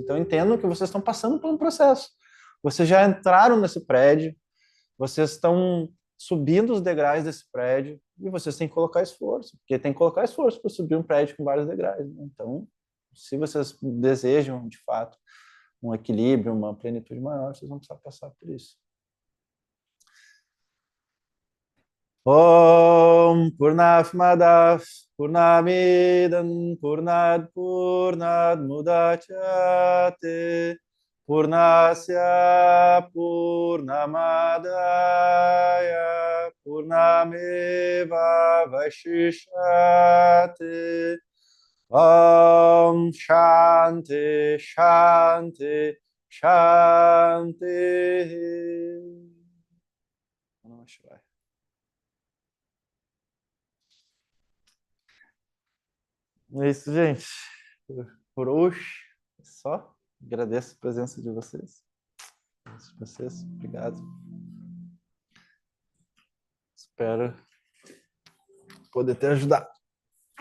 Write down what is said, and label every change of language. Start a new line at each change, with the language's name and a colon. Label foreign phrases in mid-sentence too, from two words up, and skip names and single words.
Portuguese: Então, entendo que vocês estão passando por um processo. Vocês já entraram nesse prédio, vocês estão subindo os degraus desse prédio e vocês têm que colocar esforço, porque tem que colocar esforço para subir um prédio com vários degraus, né? Então, se vocês desejam, de fato, um equilíbrio, uma plenitude maior, vocês vão precisar passar por isso.
Sanskrit: Om Purnamadav Purnamidam Purnat Purnat Mudachyate Purnasya Purnamadaya Purnameva Vaishishate Om Shanti Shanti Shanti. Namah Shivaya.
Portuguese: É isso, gente. Por hoje, é só. Agradeço a presença de vocês. Obrigado. Espero poder te ajudar.